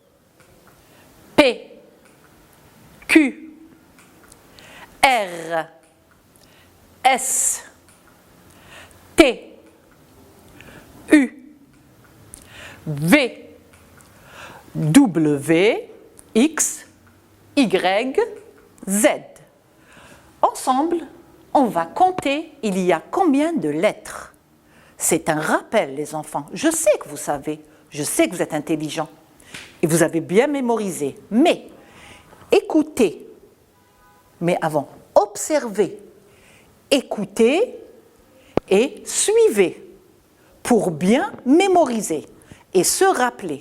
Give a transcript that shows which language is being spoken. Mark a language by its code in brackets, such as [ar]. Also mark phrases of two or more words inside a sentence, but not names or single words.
[fr] P, Q, R, S, T, U, V, W, X, Y, Z. Ensemble, on va compter il y a combien de lettres. C'est un rappel, les enfants. Je sais que vous savez, je sais que vous êtes intelligents et vous avez bien mémorisé. Mais écoutez, mais avant, observez, écoutez et suivez pour bien mémoriser et se rappeler.